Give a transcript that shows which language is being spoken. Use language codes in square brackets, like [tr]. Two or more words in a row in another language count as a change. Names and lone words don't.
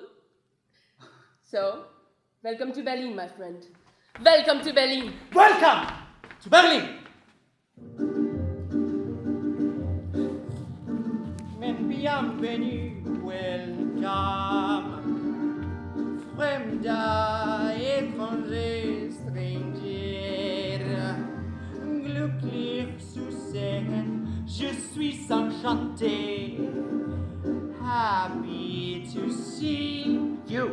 [en] So, welcome to Berlin, my friend. Welcome to Berlin. Welcome to Berlin. Bienvenue, welcome. Fremder, étranger, stranger. [de] Glücklich zu sehen, [fr] je suis enchanté. [en] Happy to see you.